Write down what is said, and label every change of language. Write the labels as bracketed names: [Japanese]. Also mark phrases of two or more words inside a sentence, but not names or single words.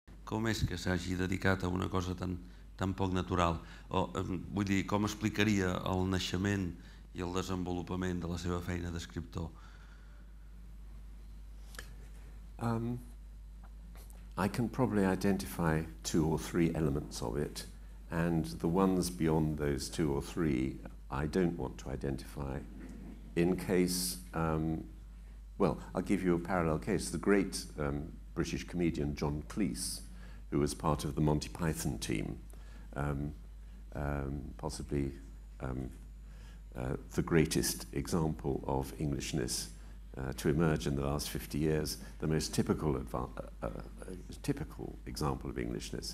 [Catalan] com és que s'hagi dedicat a una cosa tan poc natural? Vull dir, com explicaria el naixement i el desenvolupament de la seva feina d'escriptor? [English] I can probably identify 2 or 3 elements of it, and the ones beyond those 2 or 3 I don't want to identify in case, well, I'll give you a parallel case. The great British comedian John Cleese, who was part of the Monty Python team, possibly the greatest example of Englishness to emerge in the last 50 years, the most typical example of Englishness.